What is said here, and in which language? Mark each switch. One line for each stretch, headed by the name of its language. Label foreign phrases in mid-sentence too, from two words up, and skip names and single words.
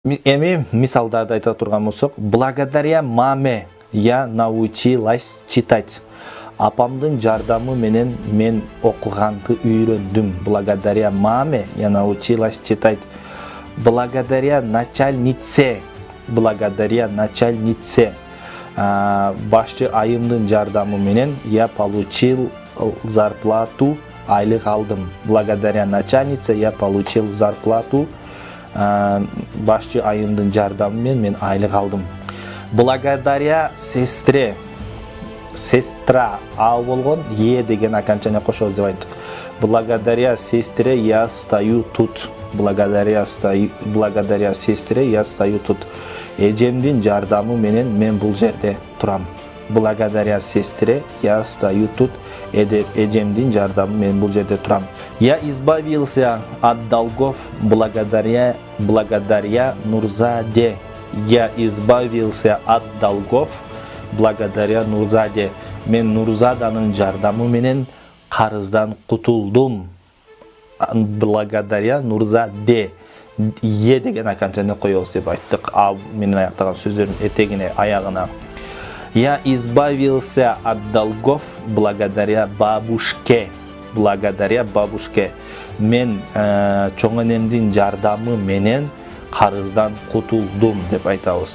Kyrgyz: Эми мисалдарды айта турган болсок,
Russian: благодаря маме я научилась читать.
Kyrgyz: Апамдын жардамы менен мен окуганды үйрөндүм.
Russian: Благодаря маме я научилась читать. Благодаря начальнице.
Kyrgyz: Башчы айымдын жардамы менен
Russian: я получил зарплату,
Kyrgyz: айлык алдым.
Russian: Благодаря начальнице я получил зарплату,
Kyrgyz: башчы айымдын жардамы менен мен айлык алдым.
Russian: Благодаря сестре. Сестра
Kyrgyz: а болгон е деген окончание кошобуз деп айттык.
Russian: Благодаря сестре я стою тут. Благодаря сестре я стою тут.
Kyrgyz: Эжемдин жардамы менен мен бул жерде турам.
Russian: Благодаря сестре я стою тут.
Kyrgyz: Эжемдин жардамы менен бул жерде турам.
Russian: Я избавился от долгов благодаря Нурзаде. Я избавился от долгов благодаря Нурзаде.
Kyrgyz: Мен Нурзаданын жардамы менен карыздан кутулдум.
Russian: Благодаря Нурзаде.
Kyrgyz: Е деген окончание коебуз деп айттык. А менен аяктаган сөздөрдүн этегине, аягына.
Russian: Я избавился от долгов благодаря бабушке. Благодаря бабушке.
Kyrgyz: Мен чоң энемдин жардамы менен карыздан кутулдум деп айтабыз.